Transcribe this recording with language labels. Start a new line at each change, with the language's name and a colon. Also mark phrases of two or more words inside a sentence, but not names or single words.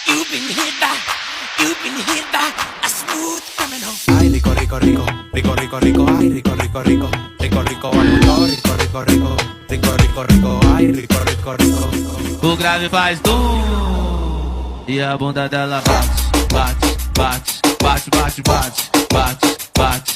English: been hit by, you've been hit by a smooth criminal.
Spanish: Ay, rico, rico, rico, rico, rico, rico, ay, rico, rico, rico, rico, rico, rico, rico, rico, rico, rico, rico, rico, ay, rico, rico, rico, rico.
Portuguese: O grave faz e a bunda dela bate, bate, bate, bate, bate, bate, bate, bate.